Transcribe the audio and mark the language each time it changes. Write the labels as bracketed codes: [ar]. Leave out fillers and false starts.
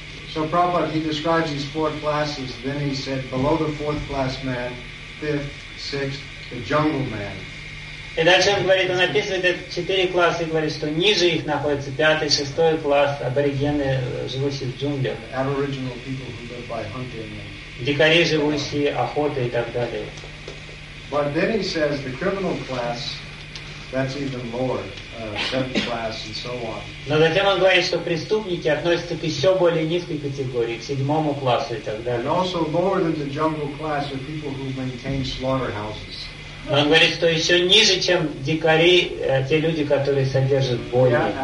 [en] So Prabhupada, he describes these four classes. Then he said, below the fourth class man, fifth, sixth, the jungle man. [ru] И дальше он говорит, он описывает это четыре класса и говорит, что ниже их находится пятый, шестой класс, аборигены, живущие в джунглях. [en] Aboriginal people who live by hunting. [ru] Дикари, живущие охотой и так далее. [en] But then he says the criminal class, that's even lower, seventh class and so on. [ru] Но затем он говорит, что преступники относятся к еще более низкой категории, к седьмому классу и так далее. [en] And also lower than the jungle class are people who maintain slaughterhouses. [ru] Он говорит, что еще ниже, чем дикари, те люди, которые содержат бойни.